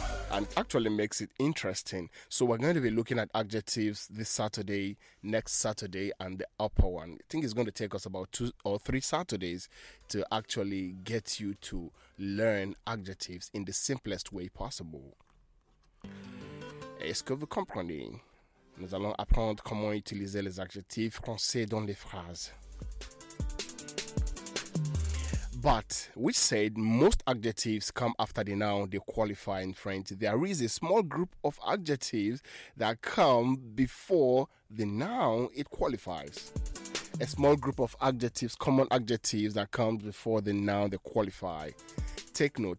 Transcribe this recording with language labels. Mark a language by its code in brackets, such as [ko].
[en] And actually makes it interesting. So we're going to be looking at adjectives this Saturday, next Saturday, and the upper one. I think it's going to take us about two or three Saturdays to actually get you to learn adjectives in the simplest way possible. [fr] Est-ce que vous comprenez? Nous allons apprendre comment utiliser les adjectifs français dans les phrases. [en] But we said most adjectives come after the noun they qualify in French. There is a small group of adjectives that come before the noun it qualifies. A small group of adjectives, common adjectives that come before the noun they qualify. Take note.